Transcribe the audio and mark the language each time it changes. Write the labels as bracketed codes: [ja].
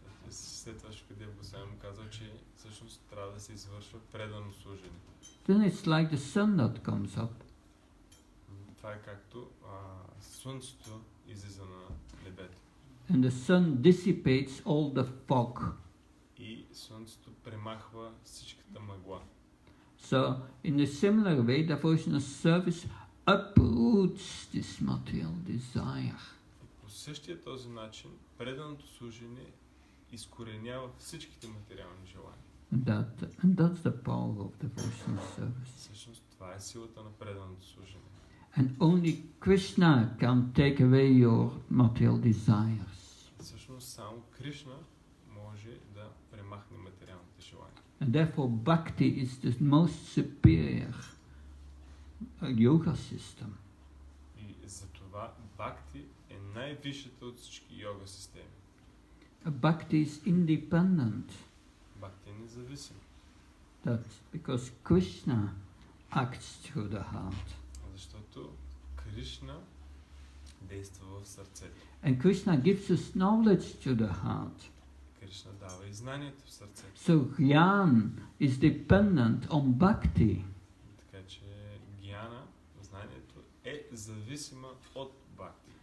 [bg] след това Шукадев Госвами му казал, че всъщност трябва да се извършва предано служение. [en] Then it's like the sun that comes up. [bg] Това е както слънцето излиза на небето. [en] And the sun dissipates all the fog. [bg] И слънцето премахва всичката мъгла. [en] So, in a similar way, devotional service uproots this material desire. [bg] По същия този начин, преданото служение изкоренява всичките материални желания. [en] And that's the power of devotional service. [bg] Всъщност, това е силата на преданото служение. [en] And only Krishna can take away your material desires. [bg] Всъщност, само Кришна може да премахне материалните желания. [en] And therefore Bhakti is the most superior yoga system. [bg] И затова Бхакти е най-висшата от всички йога системи. [en] Bhakti is independent. [bg] Бхакти е независим. [en] That's because Krishna acts through the heart. [bg] Защото Кришна действа в сърцето. [en] And Krishna gives us knowledge to the heart. [bg] Кришна дава и знанието в сърцето. [en] So Gyan is dependent on Bhakti. [bg] Така че гьяна, знанието, е зависима от Бхакти.